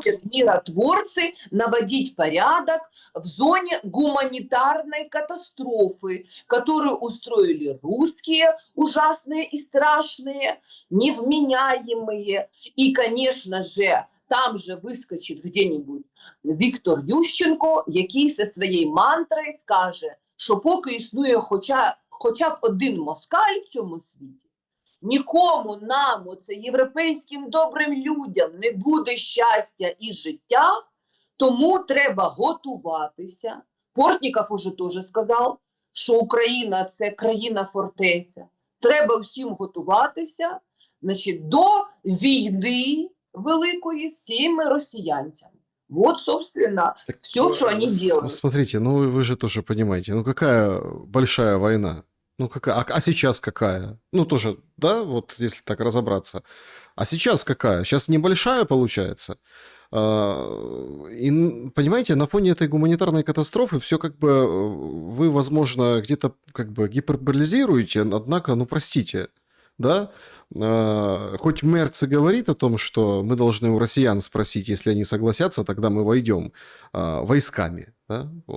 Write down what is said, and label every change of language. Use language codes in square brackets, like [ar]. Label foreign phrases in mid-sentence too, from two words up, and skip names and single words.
[ru] Приходят миротворцы наводить порядок в зоне гуманитарной катастрофы, которую устроили русские, ужасные и страшные, невменяемые. И, конечно же, там же выскочить где-нибудь [uk] Віктор Ющенко, який зі своєю мантрою скаже, що поки існує хоча б один москаль в цьому світі, нікому нам, оце європейським добрим людям, не буде щастя і життя, тому треба готуватися. Портніков уже теж сказав, що Україна – це країна-фортеця. Треба всім готуватися, значить, до війни великої з цими росіянцями. [ru] Вот, собственно, все, что они делают. Смотрите, ну вы же тоже понимаете, ну какая большая война? Ну какая, а сейчас какая? Ну тоже, да, вот если так разобраться. А сейчас какая? Сейчас небольшая получается. И, понимаете, на фоне этой гуманитарной катастрофы все как бы вы, возможно, где-то как бы гиперболизируете, однако, ну простите, да, хоть Мерц и говорит о том, что мы должны у россиян спросить, если они согласятся, тогда мы войдем войсками, да, вот.